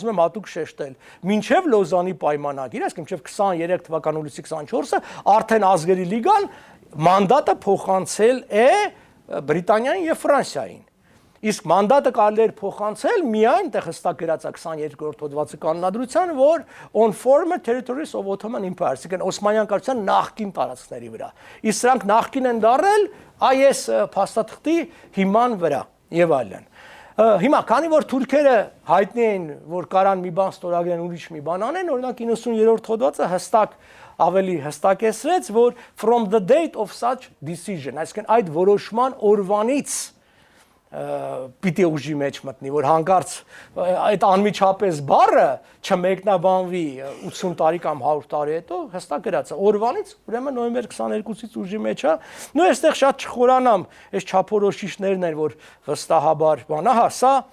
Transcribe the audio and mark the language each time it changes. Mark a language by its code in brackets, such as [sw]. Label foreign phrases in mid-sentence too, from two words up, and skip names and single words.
[hy] ուզում եմ հատուկ շեշտել, մինչեւ Լոզանի պայմանագիրը, այսինքն մինչեւ 23 թվականի հուլիսի 24-ը արդեն ազգերի լիգան մանդատը փոխանցել է Բրիտանիային եւ Ֆրանսիային։ Իսկ մանդատը կարելի էր փոխանցել միայն այդտեղ հստակ գրած է 22-րդ հոդվածի կանոնադրության, որ [en] on former territories of Ottoman Empire, [hy] այսինքն Օսմանյան կայսրության նախկին տարածքների վրա։ Իսկ սրանք նախկին են դարել այս փաստաթղթի հիման վրա եւ այլն։ Հիմա, քանի որ թուրքերը հայտնի են, որ կարան մի բան ստորագրեն, ուրիշ մի բան անեն, օրինակ 90-րդ հոդվածը հստակ ավելի հստակեցրեց, որ [en] from the date of such decision, [hy] այսինքն այդ որոշման օրվանից պիտի ուժի մեջ մտնի, որ հանկարծ այդ անմիջապես բառը չմեկնաբանվի 80 տարի կամ 100 տարի հետո, հստակ գրած է, օրվանից, ուրեմն նոյեմբեր 22-ից ուժի մեջ է, նույն այստեղ շատ չխորանամ, այս չափորոշիչներն են, որ վստահաբար բան, ահա, սա